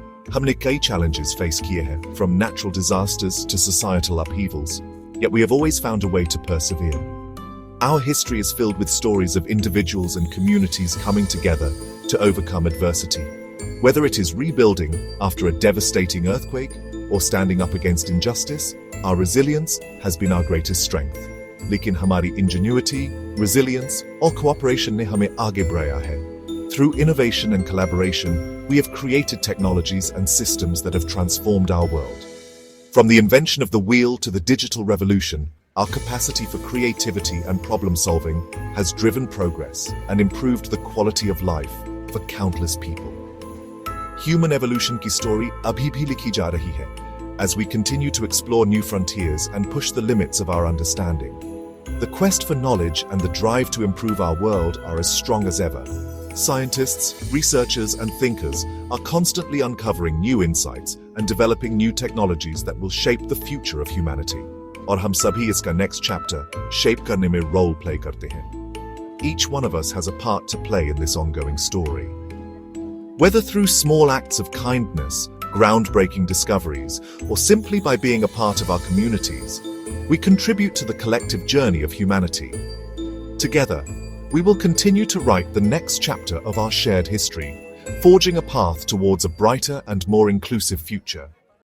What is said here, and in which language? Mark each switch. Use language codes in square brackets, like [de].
[hi] Humne कई challenges face kiye hain, [en] from natural disasters to societal upheavals, yet we have always found a way to persevere. Our history is filled with stories of individuals and communities coming together to overcome adversity. Whether it is rebuilding after a devastating earthquake or standing up against injustice, our resilience has been our greatest strength. [hi] लेकिन हमारी ingenuity, resilience और cooperation ने हमें आगे बढ़ाया है. [en] Through innovation and collaboration, we have created technologies and systems that have transformed our world. From the invention of the wheel to the digital revolution, our capacity for creativity and problem solving has driven progress and improved the quality of life for countless people. Human evolution [hi] की story अभी भी लिखी जा रही है, [en] as we continue to explore new frontiers and push the limits of our understanding. The quest for knowledge and the drive to improve our world are as strong as ever. Scientists, researchers, and thinkers are constantly uncovering new insights and developing new technologies that will shape the future of humanity. [hi] और हम सभी इसका next chapter shape करने में role play करते हैं. [en] Each one of us has a part to play in this ongoing story. Whether through small acts of kindness, groundbreaking discoveries, or simply by being a part of our communities, we contribute to the collective journey of humanity. Together, we will continue to write the next chapter of our shared history, forging a path towards a brighter and more inclusive future.